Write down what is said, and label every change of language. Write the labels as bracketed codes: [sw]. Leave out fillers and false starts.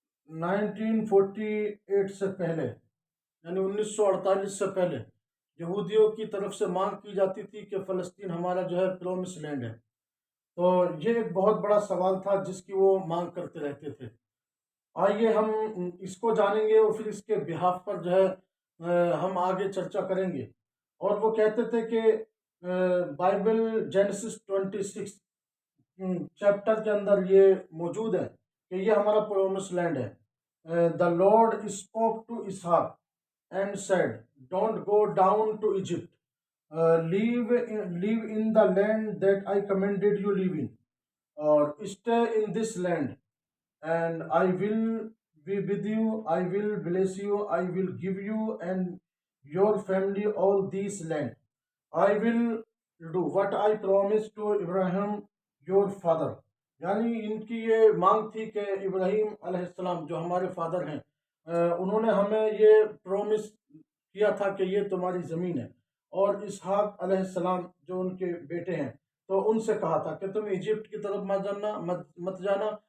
[ur] 1948 سے پہلے، یعنی 1948 سے پہلے یہودیوں کی طرف سے مانگ کی جاتی تھی کہ فلسطین ہمارا جو ہے پرومس لینڈ ہے۔ تو یہ ایک بہت بڑا سوال تھا جس کی وہ مانگ کرتے رہتے تھے۔ آئیے ہم اس کو جانیں گے، اور پھر اس کے بہاف پر جو ہے ہم آگے چرچا کریں گے۔ اور وہ کہتے تھے کہ بائبل جینیسس 26 چیپٹر کے اندر یہ موجود ہے کہ یہ ہمارا پرومس لینڈ ہے۔ [en] The Lord spoke to Isaac and said, "Don't go down to Egypt. Live in the land that I commanded you live in, or stay in this land, and I will be with you. I will bless you. I will give you and your family all this land. I will do what I promised to Abraham your father." [ur] یعنی ان کی یہ مانگ تھی کہ ابراہیم علیہ السلام جو ہمارے فادر ہیں، انہوں نے ہمیں یہ پرومس کیا تھا کہ یہ تمہاری زمین ہے، اور اسحاق علیہ السلام جو ان کے بیٹے ہیں، تو ان سے کہا تھا کہ تم ایجپٹ کی طرف مت جانا،